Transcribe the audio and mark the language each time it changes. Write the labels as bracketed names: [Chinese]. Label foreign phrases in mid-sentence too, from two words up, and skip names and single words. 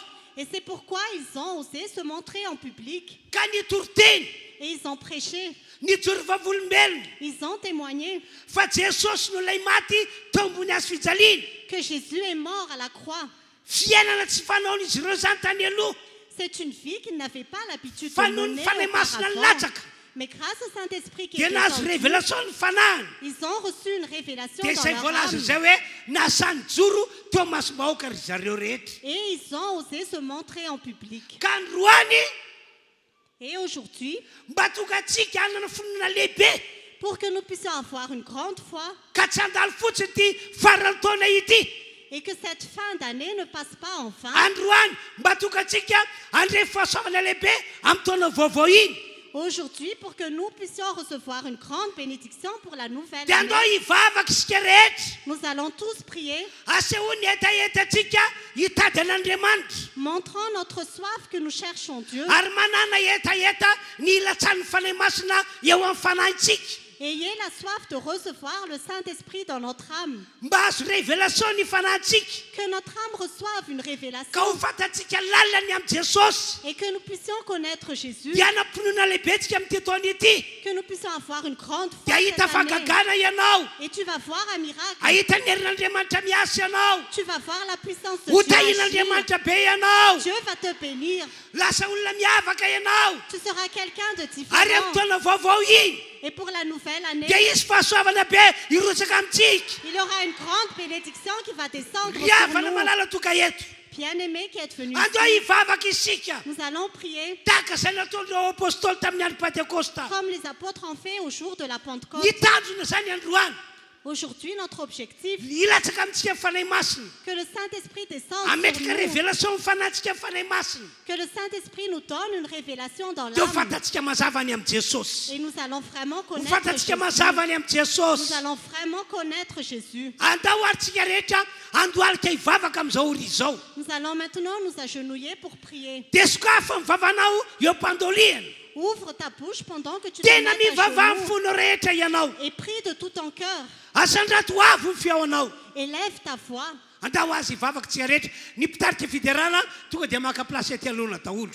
[French] Et c'est pourquoi ils ont osé se montrer en public [Malagasy] ka nitoroteny [French] et ils ont prêché, [Malagasy] nijory vavolombelona [French] ils ont témoigné [Malagasy] fa Jesosy no lay maty teo ambony hazo fijaliana. [French] que Jésus est mort à la croix. [Malagasy] Fiainana tsy fanaon'izy ireo zany tany aloha [French] C'est une vie qu'ils n'avaient pas l'habitude [Malagasy] fa [French] de [Malagasy] noho ny [French] mener [Malagasy] fanahy masina ny [French] auparavant. [Malagasy] latsaka [French] Mais grâce au Saint-Esprit qui [Malagasy] dia [French] est [Malagasy] nahazo [French] descendu, [Malagasy] révélation ny fanahiny. [French] ils ont reçu une révélation [Malagasy] Dia [French] dans [Malagasy] izay [French] leur [Malagasy] voalaza [French] âme. [Malagasy] izay hoe nasany joro teo masom-bahoaka ry zareo rehetra. [French] Et ils ont osé se montrer en public. [Malagasy] Ka androany [French] Et aujourd'hui, [Malagasy] mba tonga antsika hanana fonina lehibe [French] pour que nous puissions avoir une grande foi [Malagasy] ka tsy handalo fotsiny ity farany taona ity. [French] et que cette fin d'année ne passe pas en vain, [Malagasy] Androany mba tonga antsika handre fahasoavana lehibe amin'ny taona vaovao iny. [French] aujourd'hui pour que nous puissions recevoir une grande bénédiction pour la nouvelle [Malagasy] Dia andao [French] année, [Malagasy] hivavaka isika rehetra. [French] nous allons tous prier, [Malagasy] Asehoany etaetatsika hitady an'Andriamanitra. [French] montrant notre soif que nous cherchons Dieu. [Malagasy] Ary manana etaeta ny ilatsan'ny fanahy masina eo amin'ny fanahintsika. [French] Ayez la soif de recevoir le Saint-Esprit dans notre âme. [Malagasy] Mba azo révélation ny fanahintsika. [French] Que notre âme reçoive une révélation [Malagasy] Ka ho fantatsika lalany amin'ny Jesosy. [French] et que nous puissions connaître Jésus, [Malagasy] Dia hanam-pinoana lehibe tsika amin'ity taona ity. [French] que nous puissions avoir une grande foi [Malagasy] Dia [French] cette [Malagasy] hita [French] année. [Malagasy] fahagagana ianao. [French] Et tu vas voir un miracle. [Malagasy] Ahita ny herin'Andriamanitra miasa ianao. [French] Tu vas voir la puissance de [Malagasy] Ho [French] Dieu agir. [Malagasy] tahin'Andriamanitra be ianao. [French] Dieu va te bénir. [Malagasy] Lasa olona miavaka ianao. [French] Tu seras quelqu'un de [Malagasy] Ary amin'ny [French] différent. [Malagasy] taona vaovao iny [French] Et pour la nouvelle année, [Malagasy] dia isy fahasoavana be irotsaka amintsika. [French] il y aura une grande bénédiction qui va descendre sur [Malagasy] Riavana [French] nous. [Malagasy] malala tonga eto. [French] Bien-aimés qui êtes venus [Malagasy] Andao [French] ici, [Malagasy] hivavaka isika. [French] nous allons prier [Malagasy] Tahaka izay nataon'ireo apôstôly tamin'ny andro Pentecosta. [French] comme les apôtres ont fait au jour de la Pentecôte. [Malagasy] Ny tanjona zany androany. [French] Aujourd'hui, notre objectif, [Malagasy] Ilatsaka amintsika ny fanahy masina. [French] que le Saint-Esprit descende [Malagasy] Ametraka [French] sur nous, [Malagasy] révélation ny fanahintsika ny fanahy masina. [French] que le Saint-Esprit nous donne une révélation dans [Malagasy] Dia ho [French] l'âme. [Malagasy] fantatsika mazava any amin'ny Jesosy. [French] Et nous allons vraiment [Malagasy] Ho [French] connaître [Malagasy] fantatsika [French] Jésus. [Malagasy] mazava any amin'ny Jesosy. [French] Nous allons vraiment connaître Jésus. [Malagasy] Andao ary tsika rehetra andohalika hivavaka amin'izao ori izao. [French] Nous allons maintenant nous agenouiller pour prier. [Malagasy] Dia sokafa mivavanao eo am-pandoliana. [French] Ouvre ta bouche pendant que tu te [Malagasy] Tena [French] mets à [Malagasy] mivava amin'ny [French] genoux [Malagasy] fona rehetra ianao. [French] et prie de tout ton cœur. [Malagasy] Asandrato avo ny fiaonao. [French] Et lève ta voix. [Malagasy] Andao azy hivavaka tsika rehetra. Ny mpitarika fiderana tonga dia maka plasy aty alohana daholo.